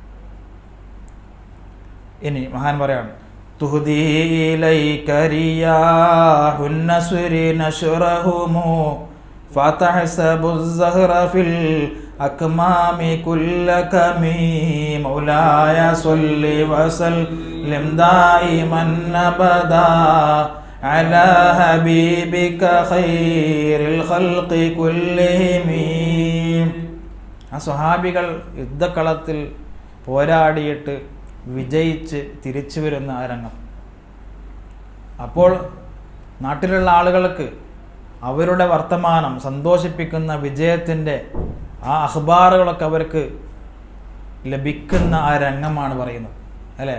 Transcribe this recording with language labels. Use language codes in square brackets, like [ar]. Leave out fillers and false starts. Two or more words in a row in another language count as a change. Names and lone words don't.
[ml] ഇനി മഹാൻ പറയാണ്, [ar] تهدي إليك رياح النصر نشرهم فتحسب الزهر في الأكمام كل كمي مولاي صل وسلم دائما أبدا على حبيبك خير الخلق كلهم. [ml] ആ സ്വഹാബികൾ യുദ്ധക്കളത്തിൽ പോരാടിയിട്ട് വിജയിച്ച് തിരിച്ചു വരുന്ന ആ രംഗം. അപ്പോൾ നാട്ടിലുള്ള ആളുകൾക്ക് അവരുടെ വർത്തമാനം സന്തോഷിപ്പിക്കുന്ന വിജയത്തിൻ്റെ ആ അഖ്ബാറുകളൊക്കെ അവർക്ക് ലഭിക്കുന്ന ആ രംഗമാണ് പറയുന്നത്, അല്ലേ?